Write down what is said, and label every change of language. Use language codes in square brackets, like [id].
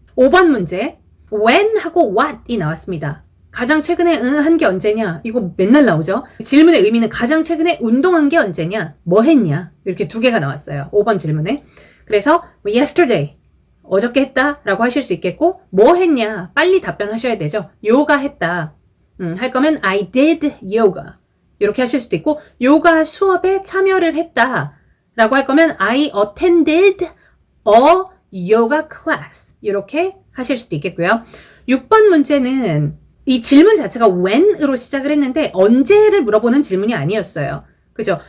[ko] 5번 문제 when 하고 what이 나왔습니다. 가장 최근에 한 게 언제냐? 이거 맨날 나오죠? 질문의 의미는 가장 최근에 운동한 게 언제냐? 뭐 했냐? 이렇게 2개가 나왔어요. 5번 질문에. 그래서 yesterday, 어저께 했다 라고 하실 수 있겠고 뭐 했냐? 빨리 답변하셔야 되죠. 요가 했다. [en] 할 거면 I did yoga. [ko] 이렇게 하실 수도 있고 요가 수업에 참여를 했다 라고 할 거면 I attended a yoga class. 이렇게 하실 수도 있겠고요. 6번 문제는 이 질문 자체가 when으로 시작을 했는데 언제를 물어보는 질문이 아니었어요. 그죠?